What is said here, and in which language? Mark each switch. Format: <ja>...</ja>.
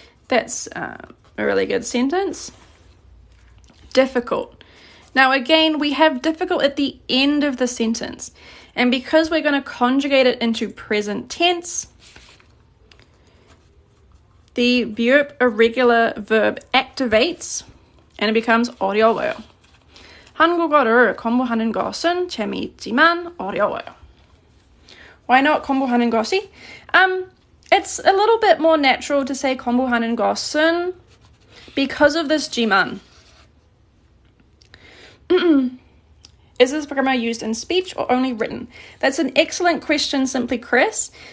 <en>That's a really good sentence. Difficult. Now again, we have difficult at the end of the sentence. And because we're going to conjugate it into present tense, the verb irregular verb activates and it becomes 어려워요.</en> <ko>한국어를 공부하는 것은 재미있지만 어려워요.</ko> <en>Why not 공부하는 것이? It's a little bit more natural to say 공부하는 것은 because of this 지만. Is this grammar used in speech or only written? That's an excellent question, Simply Chris.</en>